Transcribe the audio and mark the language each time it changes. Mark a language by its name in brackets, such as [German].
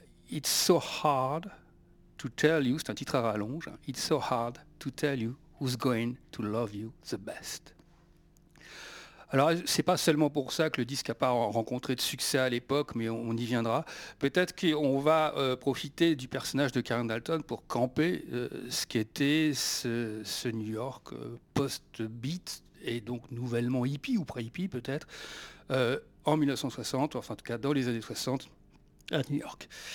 [English] It's so hard to tell you, [French] c'est un titre à rallonge, hein. [English] It's so hard to tell you who's going to love you the best. [French] Alors, c'est pas seulement pour ça que le disque n'a pas rencontré de succès à l'époque, mais on y viendra. Peut-être qu'on va profiter du personnage de Karen Dalton pour camper ce qu'était ce New York post-beat, et donc nouvellement hippie ou pré-hippie peut-être, en 1960, enfin en tout cas dans les années 60 à New York.